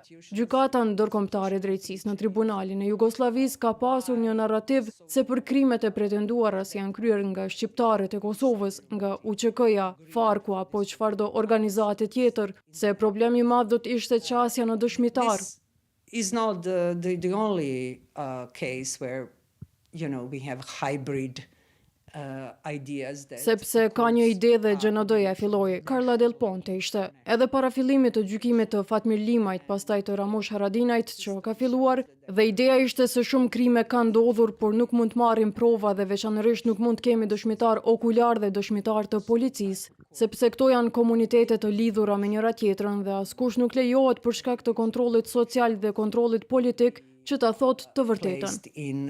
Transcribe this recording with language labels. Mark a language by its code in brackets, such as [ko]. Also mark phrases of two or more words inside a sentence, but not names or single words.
[sq] Gjykata ndërkombëtare e drejtësisë në tribunalin e Jugosllavisë ka pasur një narrativ se për krimet e pretenduara si janë kryer nga shqiptarët e Kosovës, nga UÇK-ja, Farku apo çfarëdo organizate tjetër, se problemi i madh do të ishte qasja në dëshmitar. [en] Is not the only case where we have hybrid [sq] Sepse ka një ide dhe GND-ja filloi. Carla Del Ponte ishte. Edhe para fillimit të gjykimit të Fatmir Limajt, pastaj të Ramush Haradinajt që ka filluar, dhe ideja ishte se shumë krime kanë ndodhur, por nuk mund të marrim prova dhe veçanërisht nuk mund të kemi dëshmitar okular dhe dëshmitar të policisë, sepse këto janë komunitete të lidhura me njëra tjetrën dhe askush nuk lejohet për shkak të kontrollit social dhe kontrollit politik që ta thotë të vërtetën.